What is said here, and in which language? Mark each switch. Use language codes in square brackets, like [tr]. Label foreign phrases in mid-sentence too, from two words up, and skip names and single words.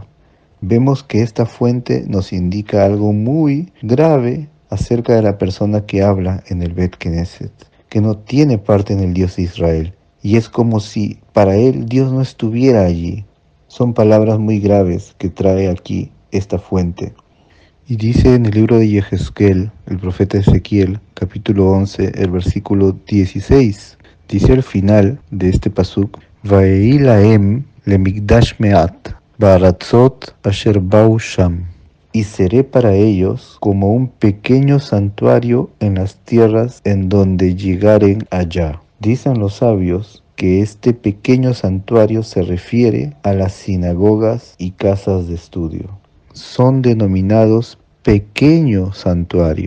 [es] Vemos que esta fuente nos indica algo muy grave acerca de la persona que habla en el [he] בית כנסת, [es] que no tiene parte en el Dios de Israel, y es como si para él Dios no estuviera allí. Son palabras muy graves que trae aquí esta fuente. Y dice en el libro de Yehezkel, el profeta Ezequiel, capítulo 11, el versículo 16, dice al final de este pasuk: [he] ואהי להם למקדש מעט, בארצות אשר באו שם. [es] Y seré para ellos como un pequeño santuario en las tierras en donde llegaren allá. Dicen los sabios que este pequeño santuario se refiere a las sinagogas y casas de estudio. Son denominados pequeño santuario.